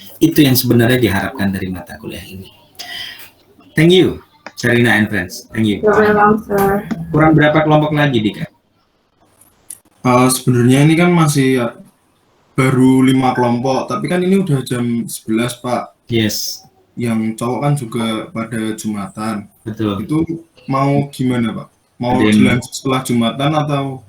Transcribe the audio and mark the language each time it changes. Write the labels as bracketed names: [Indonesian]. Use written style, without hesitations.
[Indonesian] Itu yang sebenarnya diharapkan dari mata kuliah ini. [English] Thank you, Serena and friends. Thank you. [Indonesian] Kurang berapa kelompok lagi, Dika? Sebenarnya ini kan masih baru 5 kelompok, tapi kan ini udah jam 11, Pak. [English] Yes. [Indonesian] Yang cowok kan juga pada Jumatan. Betul. Itu mau gimana, Pak? Mau jalan setelah Jumatan atau?